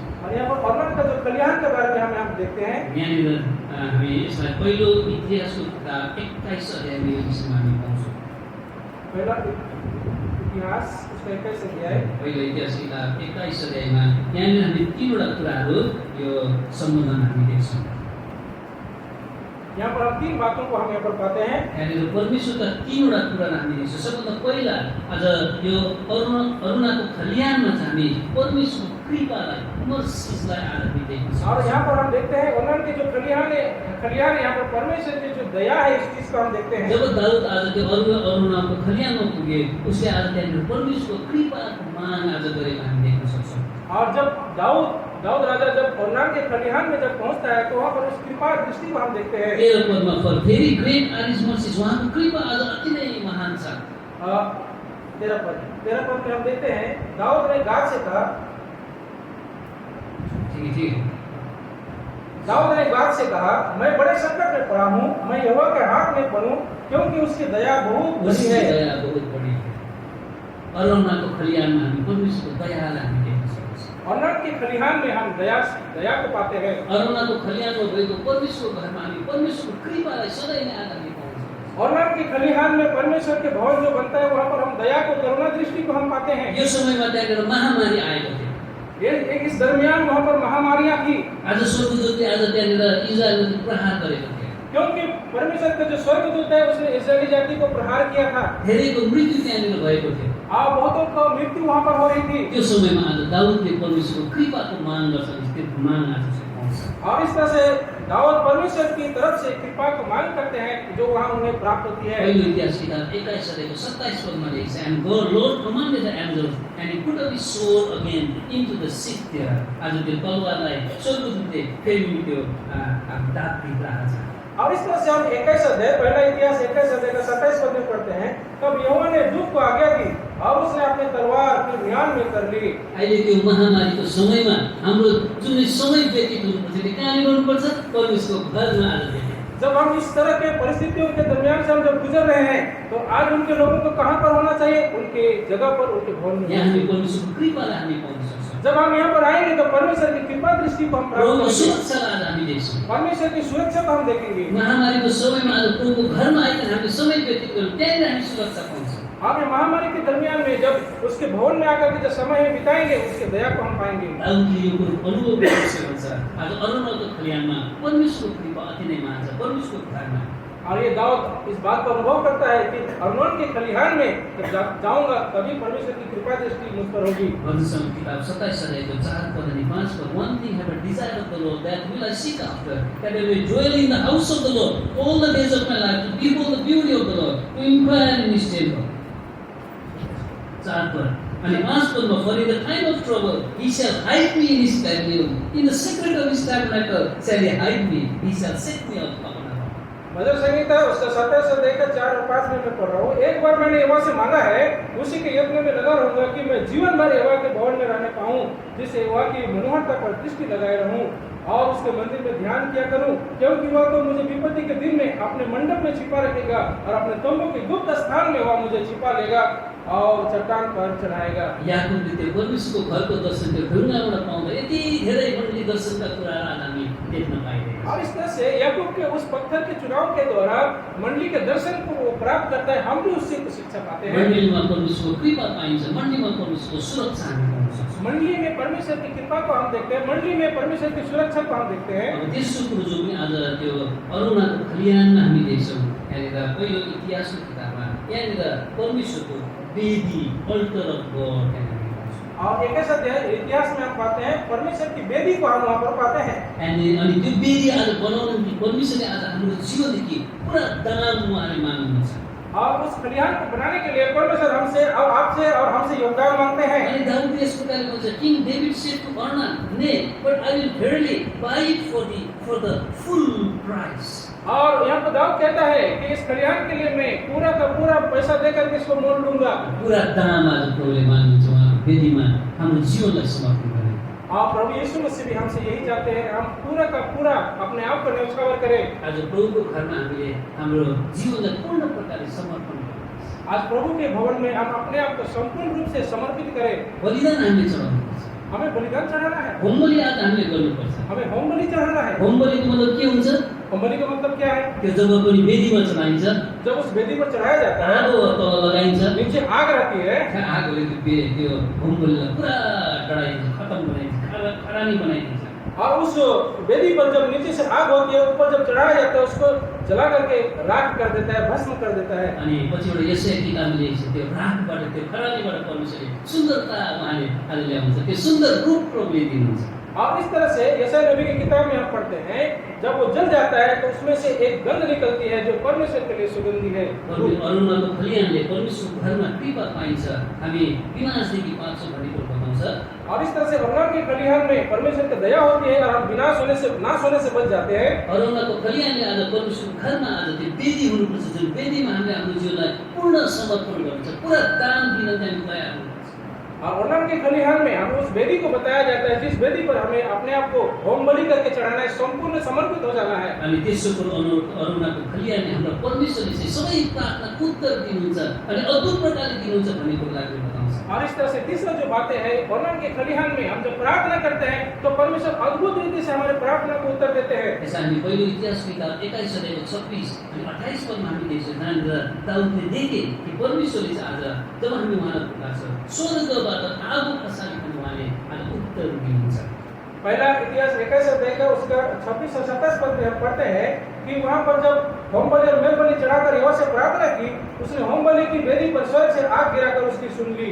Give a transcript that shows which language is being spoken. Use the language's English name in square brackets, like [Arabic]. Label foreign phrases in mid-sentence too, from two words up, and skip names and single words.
[Hindi] और यहाँ पर ऑर्नान का जो कल्याण के बारे में हम देखते हैं। [Nepali] यहाँनिर हामी यसलाई पहिलो इतिहासको किताब 21 अध्यायमा यो विषयमा हामी पाउँछौँ। [Hindi] पहला इतिहास उसका 21 अध्याय, [Nepali] पहिलो इतिहास किताब 21 अध्यायमा यहाँनिर हामी तीनवटा कुराहरू यो सम्बन्धमा हामी देख्छौँ। [Hindi] यहाँ पर हम 3 बातों को हम यहाँ पर पाते हैं। [Nepali] यहाँनिर परमेश्वरका तीनवटा कुरा हामी देख्छौँ। सबभन्दा पहिला आज यो अरुणाको खल्यानमा चाहिँ हामी परमेश्वरको कृपालाई मर्सीलाई आज हामी देख्छौँ। [Hindi] और यहाँ पर हम देखते हैं ऑर्नान के जो खलिहान है यहाँ पर परमेश्वर की जो दया है इस चीज को हम देखते हैं। [Nepali] जब दाऊद आज त्यो अरुणाको खल्यानमा पुगे उसले आज त्यहाँनिर परमेश्वरको कृपाको माग आज गरेको हामी देख्न सक्छौँ। [Hindi] और जब दाऊद राजा जब ऑर्नान के खलिहान में जब पहुंचता है तो वहाँ पर उस कृपा दृष्टि को हम देखते हैं। [Nepali] 13 पदमा [English] for very great are his mercies, [Nepali] उहाँको कृपा आज अति नै महान छ। [Hindi] 13 पद में हम देखते हैं, दाऊद ने गाद से कहा, ठीक है। दाऊद ने गाद से कहा, मैं बड़े संकट में पड़ा हूँ, मैं यहोवा के हाथ में पड़ूं, क्योंकि उसकी दया बहुत बड़ी उसकी है। दया बहुत बड़ी है। [Nepali] अरौनाको खलियानमा हामी परमेश्वरको दयालाई हामी देख्न सक्छौँ। [Hindi] अरनोन के खलिहान में हम दया को पाते हैं। [Nepali] अरौनाको खलियानमा भएको परमेश्वरको घरमा हामी परमेश्वरको कृपालाई सधैँ नै आज हामी पाउँछौँ। [Hindi] अरनोन के खलिहान में परमेश्वर के भवन जो बनता है, वहाँ पर हम दया को, करुणा दृष्टि को हम पाते हैं। [Nepali] यो समयमा त्यहाँनिर महामारी आएको थियो। [Hindi] एक इस दरमियान वहाँ पर महामारियां थी, [Nepali] आज स्वर्गदूतले आज त्यहाँनिर इजरायलमाथि प्रहार गरेको थियो। [Hindi] क्योंकि परमेश्वर का जो स्वर्गदूत है उसने इस्राएली जाति को प्रहार किया था। [Nepali] धेरैको मृत्यु त्यहाँनिर भएको थियो। [Hindi] बहुतों का मृत्यु वहाँ पर हो रही थी। [Nepali] त्यो समयमा आज दाउदले परमेश्वरको कृपाको माग गर्छन्। त्यो माग आज चाहिँ पाउँछ। [Hindi] और इस तरह से दाऊद परमेश्वर की तरफ से कृपा को मांग करते हैं, जो वहाँ उन्हें प्राप्त होती है। [Nepali] पहिलो इतिहास किताब 21 अध्यायको 27 पदमा लेख्छ, [English] and God Lord commanded the angels and he put up his sword again into the seat there. [Nepali] आज त्यो तलवारलाई स्वर्गदूतले फेरि त्यो दाँतभित्र हाल्छ। [Hindi] और इस तरह से हम 21 अध्याय, पहला इतिहास 21 अध्याय का 27 पद में पढ़ते हैं, तब यहोवा ने दूत को आज्ञा दी और उसने अपनी तलवार अपने म्यान में कर ली। [Nepali] अहिले त्यो महामारीको समयमा हाम्रो जुन समय व्यतीत हुनुपर्छ त्यो कहाँ गर्नुपर्छ? परमेश्वरको घरमा आज व्यतीत। [Hindi] जब हम इस तरह के परिस्थितियों के दरमियान से हम जब गुजर रहे हैं, तो आज उनके लोगों को कहाँ पर होना चाहिए? उनके जगह पर, उनके भवन में। [Nepali] यहाँ हामी परमेश्वरको कृपालाई हामी पाउन सक्छौँ। [Hindi] जब हम यहाँ पर आएंगे तो परमेश्वर की कृपा दृष्टि को हम प्राप्त [Nepali] प्रभुको [Hindi] करेंगे। [Nepali] सुरक्षालाई आज हामी देख्छौँ। [Hindi] परमेश्वर की सुरक्षा को हम देखेंगे। [Nepali] महामारीको समयमा आज प्रभुको घरमा आइकन हामीले समय व्यतीत गर्यौँ, त्यहाँनिर हामी सुरक्षा पाउँछौँ। [Hindi] आप महामारी के दरमियान में जब उसके भवन में आकर के जब समय हम बिताएंगे, उसके दया को हम पाएंगे। [Nepali] दाउदले यो कुरो अनुभव गरेको भन्छ। आज अरौनाको खलिहानमा परमेश्वरको कृपा अति नै महान छ। परमेश्वरको घरमा [Hindi] और ये दाऊद इस बात को अनुभव करता है कि अरनोन के खलिहान में जब जाऊंगा तभी परमेश्वर की कृपा दृष्टि मुझ पर होगी। [Nepali] भजन किताब 27 अध्यायको 4 पद अनि 5 पद, [English] one thing have a desire of the Lord, that will I seek after, that I may dwell in the house of the Lord all the days of my life, to behold the beauty of the Lord, to inquire in his temple. [Nepali] 4 पद अनि 5 पदमा, [English] for in the time of trouble he shall hide me in his pavilion, in the secret of his tabernacle shall he hide me, he shall set me up upon a rock. [Hindi] भजन संहिता उसका 27 अध्याय का 4 और 5 में मैं पढ़ रहा हूँ। एक बार मैंने यहोवा से मांगा है, उसी के यत्न में लगा रहूंगा कि मैं जीवन भर यहोवा के भवन में रहने पाऊं, जिससे यहोवा की मनोहरता पर दृष्टि लगाए रहूं और उसके मंदिर में ध्यान किया करूं, क्योंकि वह तो मुझे विपत्ति के दिन में अपने मंडप में छिपा रखेगा और अपने तंबू के गुप्त स्थान में वह मुझे छिपा लेगा और चट्टान पर चढ़ाएगा। [Nepali] याकूबले त्यो परमेश्वरको घरको दर्शन त्यो ढुङ्गाबाट पाउँदा यति धेरै मण्डली दर्शनका कुराहरू आज हामी देख्न पाइरहेका [Hindi] और इस तरह से याकूब के उस पत्थर के चुनाव के द्वारा मंडली के दर्शन को वो प्राप्त करता है। हम भी उससे कुछ शिक्षा पाते हैं। [Nepali] मण्डलीमा परमेश्वरको कृपा पाइन्छ, मण्डलीमा परमेश्वरको सुरक्षा हामी पाउन सक्छौँ। [Hindi] मंडली में परमेश्वर की कृपा को हम देखते हैं, मंडली में परमेश्वर की सुरक्षा को हम देखते हैं। [Nepali] अब तेस्रो कुरो जो पनि आज त्यो अरुणाको खलिहानमा हामी देख्छौँ, यहाँनिर पहिलो इतिहासको किताबमा यहाँनिर परमेश्वरको वेदी, [English] altar of God [Nepali] त्यहाँनिर पाउँछौँ। [Hindi] और 21 अध्याय इतिहास में हम पाते हैं परमेश्वर की वेदी को हम वहाँ पर पाते हैं। [Nepali] अनि त्यो वेदी आज बनाउनु निम्ति परमेश्वरले आज हाम्रो जीवनदेखि पुरा दान उहाँले माग्नुहुन्छ। [Hindi] और उस खलिहान को बनाने के लिए परमेश्वर हमसे और आपसे और हमसे योगदान मांगते हैं। [Nepali] अनि दाउदले यस प्रकारले भन्छ, [English] King David said to Arna, Nay but I will verily buy it for the full price. [Hindi] और यहाँ पर दाऊद कहता है कि इस खलिहान के लिए मैं पूरा का पूरा पैसा देकर के इसको मोल लूंगा। [Nepali] पुरा दाम आज प्रभुले माग्नुहुन्छ उहाँको वेदीमा हाम्रो जीवनलाई समर्पण गर्ने। [Hindi] और प्रभु यीशु मसीह भी हमसे यही चाहते हैं, हम पूरा का पूरा अपने आप को न्यौछावर करें। [Nepali] आज प्रभुको घरमा हामीले हाम्रो जीवनलाई पूर्ण प्रकारले समर्पण गर्नुपर्छ। [Hindi] आज प्रभु के भवन में हम अपने आप को संपूर्ण रूप से समर्पित करें। [Nepali] बलिदान हामीले चढाउनुपर्छ। [Hindi] हमें बलिदान चढ़ाना है, [Nepali] होम बलि आज हामीले गर्नुपर्छ। [Hindi] हमें होम बलि चढ़ाना है। [Nepali] होम बलिको मतलब के हुन्छ? [Hindi] होम बलि का मतलब क्या है? [Nepali] त्यो जब पनि वेदीमा चढाइन्छ, [Hindi] जब उस वेदी पर चढ़ाया जाता है, [Nepali] आगो तल लगाइन्छ, [Hindi] नीचे आग रहती है, [Nepali] आगोले त्यो होम बलिलाई पुरा डढाइन्छ, खतम बनाइन्छ, खरानी बनाइदिन्छ। [Hindi] और उस वेदी पर जब नीचे से आग होती है, ऊपर जब चढ़ाया जाता है, उसको जला करके राख कर देता है, भस्म कर देता है। [Nepali] अनि पछिबाट यशाया किताबले लेखेको छ, त्यो राखबाट त्यो खरानीबाट परमेश्वरले सुन्दरता उहाँले आज ल्याउँछ, त्यो सुन्दर रूप प्रभुले दिनुहुन्छ। [Hindi] और इस तरह से यशायाह नबी की किताब में हम पढ़ते हैं, जब वो जल जाता है तो उसमें से एक गंध निकलती है जो परमेश्वर के लिए सुगंधी है। [Nepali] अरुणाको खलिहानले परमेश्वरको घरमा कृपा पाइन्छ, हामी विनाशदेखि पाउँछौँ भन्ने कुरो बताउँछ। [Hindi] और इस तरह से अरुणा के खलिहान में परमेश्वर की दया होती है और हम नाश होने से बच जाते हैं। [Nepali] अरुणाको खलिहानले आज परमेश्वरको घरमा आज त्यो वेदी हुनुपर्छ, जुन वेदीमा हामीले आफ्नो जीवनलाई पूर्ण समर्पण गर्नुपर्छ, पुरा दान दिन हामी तयार हुनुपर्छ। [Hindi] और अरुणा के खलिहान में हमें उस वेदी को बताया जाता है जिस वेदी पर हमें अपने आप को होम बलि करके चढ़ाना है, संपूर्ण समर्पित हो जाना है। [Nepali] अनि तेस्रो कुरो अरुणाको खलिहानले हाम्रो परमेश्वरले चाहिँ सबै प्रार्थनाको उत्तर दिनुहुन्छ अनि अद्भुत प्रकारले दिनुहुन्छ भन्ने कुरोलाई बताउँछ। [Hindi] और इस तरह से तीसरा जो बातें है, अरुणा के खलिहान में हम जब प्रार्थना करते हैं तो परमेश्वर अद्भुत रीति से हमारे प्रार्थना को उत्तर देते हैं। [Nepali] यसै हामी पहिलो इतिहास किताब 21 अध्यायको 26 अनि 28 पदमा हामी देख्छौँ, जहाँनिर दाउदले देखे कि परमेश्वरले चाहिँ आज जब हामी उहाँलाई पुकार्छ, स्वर्गबाट आगो खसालिकन उहाँले आज उत्तर दिनुहुन्छ। [Hindi] पहला इतिहास 21 अध्याय का उसका 26 और 27 पद में हम पढ़ते हैं कि वहां पर जब होम बलि और मेल बलि चढ़ाकर यहोवा से प्रार्थना की, उसने होम बलि की वेदी पर स्वर्ग से आग गिराकर उसकी सुन ली।